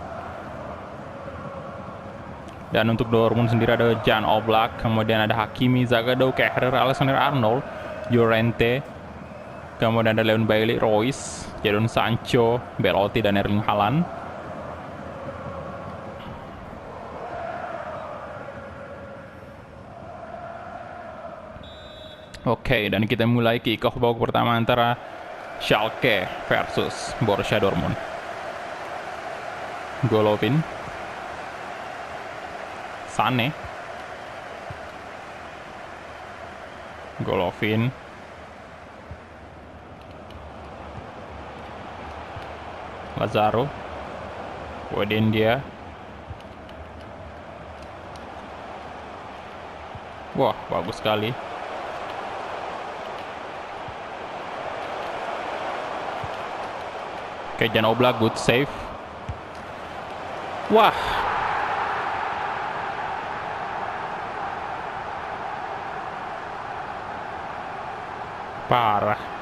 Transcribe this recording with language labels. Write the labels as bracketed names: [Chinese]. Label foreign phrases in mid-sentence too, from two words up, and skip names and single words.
[Indonesian] Dan untuk Dortmund sendiri ada Jan Oblak, kemudian ada Hakimi, Zagadou, Kehrer, Alexander-Arnold, Llorente, kemudian ada Leon Bailey, Royce, Jadon Sancho, Belotti, dan Erling Haaland. Oke, dan kita mulai kick-off babak pertama antara Schalke versus Borussia Dortmund. Golovin, Sane, Golovin, Lazaro, Buendia. Wah, bagus sekali. Oke, Jan Oblak, [English] good save. [Indonesian] Wah. Parah.